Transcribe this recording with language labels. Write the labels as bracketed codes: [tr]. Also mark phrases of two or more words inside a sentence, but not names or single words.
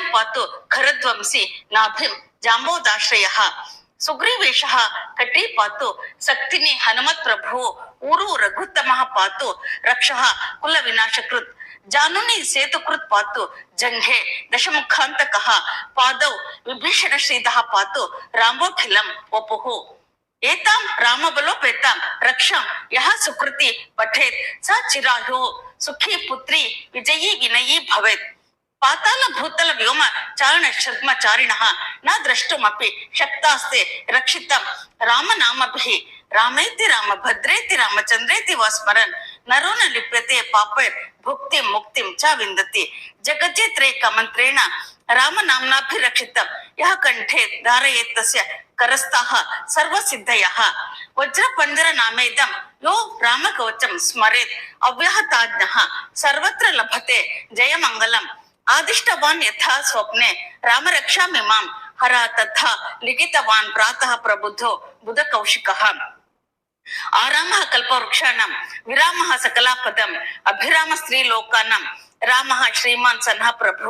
[sa] ಪಾತು ಖರಧ್ವಂಸಿ ನಾಭಿಂ ಜಾಂಬೋದಾಶ್ರಯಃ ಸುಗ್ರೀವೇಶಃ ಕಟಿ ಪಾತು ಸಕ್ತಿನಿ ಹನುಮತ್ ಪ್ರಭು ಊರು ರಘುತ್ತಮಃ ಪಾತು ರಕ್ಷಃ ಕುಲ ವಿನಾಶಕೃತ್ ಜಾನುನಿ ಸೇತುಕೃತ್ ಪಾತು ಜಂಘೆ ದಶಮುಖಾಂತಕಃ ಪಾದೌ ವಿಭೀಷಣ ಶ್ರೀಧಃ ಪಾತು ರಾಮೋಖಿಲಂ ವಪುಃ ಏತಾಂ ರಾಮಬಲೋಪೇತಾಂ ರಕ್ಷಾಂ ಯಹ ಸುಕೃತಿ ಪಠೇತ್ ಸ ಚಿರಾಯು ಸುಖಿ ಪುತ್ರಿ ವಿಜಯೀ ವಿನಯೀ ಭವೇತ್. ಪಾತಾಳ ಭೂತಲ ವ್ಯೋಮ ಚಾರಣ ಶರ್ಮಚಾರಿಣಃ ನ ದ್ರಷ್ಟುಮಪಿ ಶಕ್ತಾಸ್ತೆ ರಕ್ಷಿತಂ ರಾಮನಾಮಭಿಃ ರಾಮೇತಿ ರಾಮ ಭದ್ರೇತಿ ರಾಮಚಂದ್ರೇತಿ ವಾ ಸ್ಮರನ್ ನರೋ ನ ಲಿಪ್ಯತೆ ಪಾಪೈರ್ ಭುಕ್ತಿಂ ಮುಕ್ತಿಂ ಚ ವಿಂದತಿ. ಜಗಜ್ಜೇತ್ರೈಕ ಮಂತ್ರೇಣ ರಾಮನಾಮ್ನಾಭಿರಕ್ಷಿತಂ ಯಹ ಕಂಠೇ ಧಾರಯೇತ್ ತಸ್ಯ ಕರಸ್ಥಾಃ ಸರ್ವಸಿದ್ಧಯಃ. ವಜ್ರಪಂಜರ ನಾಮೇದಂ ಯೋ ರಾಮಕವಚಂ ಸ್ಮರೇತ್ ಅವ್ಯಾಹತಾಜ್ಞಃ ಸರ್ವತ್ರ ಲಭತೆ ಜಯಮಂಗಲಂ. ಆದಿಷ್ಟವಾನ್ ಯಥಾ ಸ್ವಪ್ನೆ ರಾಮರಕ್ಷಾಮಿಮಾಂ ಹರ ತಥಾ ಲಿಖಿತವಾನ್ ಪ್ರಾತಃ ಪ್ರಬುದ್ಧೋ ಬುಧ ಕೌಶಿಕಃ. ಆರಾಮಃ ಕಲ್ಪವೃಕ್ಷಾಣಂ ವಿರಾಮಃ ಸಕಲಾಪದಂ ಅಭಿರಾಮ ಸ್ತ್ರೀ ಲೋಕಾನಂ ರಾಮಃ ಶ್ರೀಮಾನ್ ಸನ್ಹ ಪ್ರಭು.